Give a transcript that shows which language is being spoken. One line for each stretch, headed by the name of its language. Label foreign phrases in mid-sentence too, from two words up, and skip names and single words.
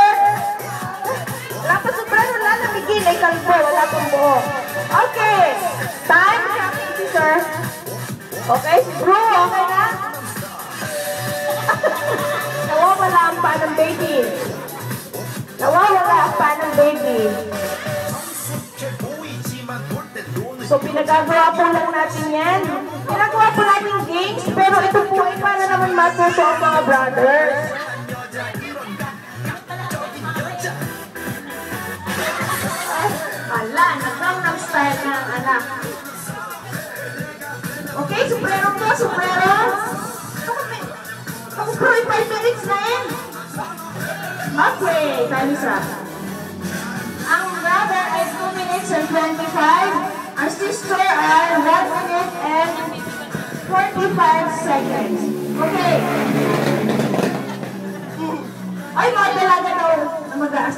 Filipino: Wala pa sombrero, wala na bigil. Ay, kalbo, wala pang buo.
English: Okay, time counting, sister.
Filipino: Okay, si Bru, okay na? Nawawala ang paa ng baby. Nawawala ang paa ng baby.
Korean: 성숙해 보이지만 볼 때 노는
Filipino: So, pinagagawa po lang natin yan. Pinagawa po natin games, pero ito po ay para naman matuto ang mga brothers.
Korean: 여자 이런 감각적인 여자.
Filipino: Ala, nag-Gangnam Style na ang anak. Okay, sombrero po, sombrero. Ako po ay 5 minutes na yan. Okay,
English: time is up.
Filipino: Ang brother ay
English: 2 minutes and 25. Our sister
Filipino: ay
English: 1 minute and 45 seconds.
Filipino: Okay. Ay, mga dalaga daw na mag-aas.